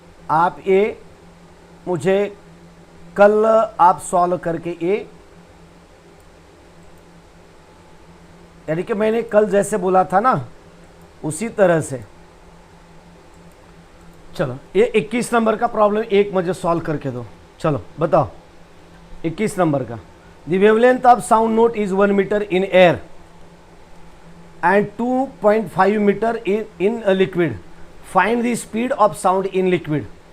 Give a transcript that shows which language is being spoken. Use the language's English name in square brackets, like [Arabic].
[Hindi] आप ये मुझे कल आप सॉल्व करके ये, यानी कि मैंने कल जैसे बोला था ना उसी तरह से, चलो ये 21 नंबर का प्रॉब्लम एक मुझे सॉल्व करके दो। चलो बताओ 21 नंबर का, [English] The wavelength of sound note is 1 metre in air and 2.5 meter in a liquid. Find the speed of sound in liquid.